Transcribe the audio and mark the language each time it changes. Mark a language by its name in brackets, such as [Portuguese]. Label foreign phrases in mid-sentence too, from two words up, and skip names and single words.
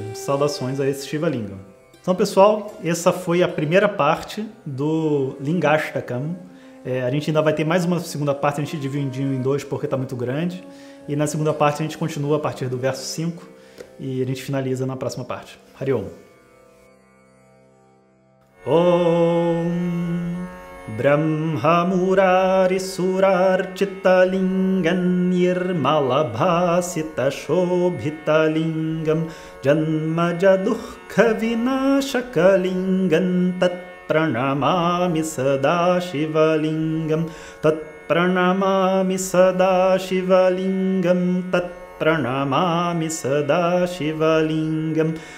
[Portuguese] Saudações a esse Shivalingam. Então, pessoal, essa foi a primeira parte do Lingashtakam. A gente ainda vai ter mais uma segunda parte, a gente dividiu em dois porque está muito grande. E na segunda parte a gente continua a partir do verso 5 e a gente finaliza na próxima parte. [Sanskrit] हरि ॐ. ॐ ब्रह्म मुरारि सुरार्चित लिङ्गम् निर्मलभासित शोभित लिङ्गम् जन्मज दुख विनाशक लिङ्गम् तत् प्रणमामि सदा शिवलिङ्गम् तत् प्रणमामि सदा शिवलिङ्गम् तत् प्रणमामि सदा शिवलिङ्गम्